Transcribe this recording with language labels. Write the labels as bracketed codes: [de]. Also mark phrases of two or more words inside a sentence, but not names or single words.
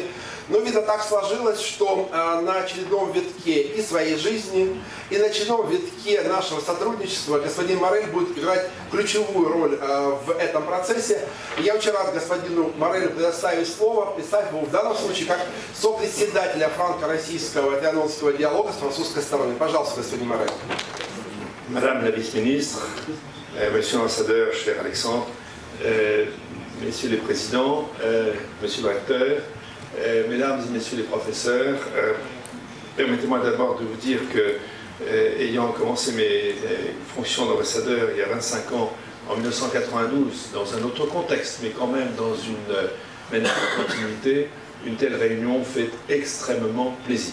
[ru] Но, видно, так сложилось, что на очередном витке и своей жизни, и на очередном витке нашего сотрудничества господин Морель будет играть ключевую роль в этом процессе. И я очень рад господину Морелю предоставить слово, представить его в данном случае как сопредседателя франко-российского трианонского диалога с французской стороны. Пожалуйста, господин Морель. [fr] Madame la vice-ministre, monsieur l'ambassadeur, cher Alexandre, messieurs les présidents, monsieur le recteur, mesdames et messieurs les professeurs, permettez-moi d'abord de vous dire que, ayant commencé mes fonctions d'ambassadeur il y a 25 ans, en 1992, dans un autre contexte, mais quand même dans une manière de continuité, une telle réunion fait extrêmement plaisir.